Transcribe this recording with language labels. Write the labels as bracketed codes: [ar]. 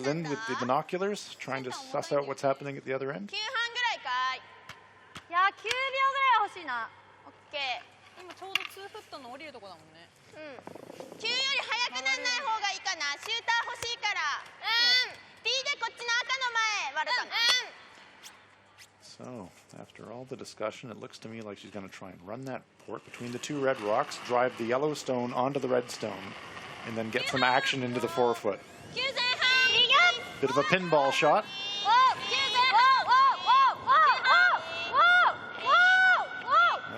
[en] Lind with the binoculars trying to suss out what's happening at the other end. [ja] 9半ぐらいかい。いや9秒ぐらい欲しいなオッケー。今ちょうど2フットの降りるとこだもんね 9より速くなんない方がいいかな。シューター欲しいから。 B でこっちの赤の前割るかな。 [en] So, after all the discussion, it looks to me like she's going to try and run that port between the two red rocks, drive the yellow stone onto the red stone, and then get some action into the forefoot. [ja] 9前半。 [en] Bit of a pinball shot. [ja] 9前半。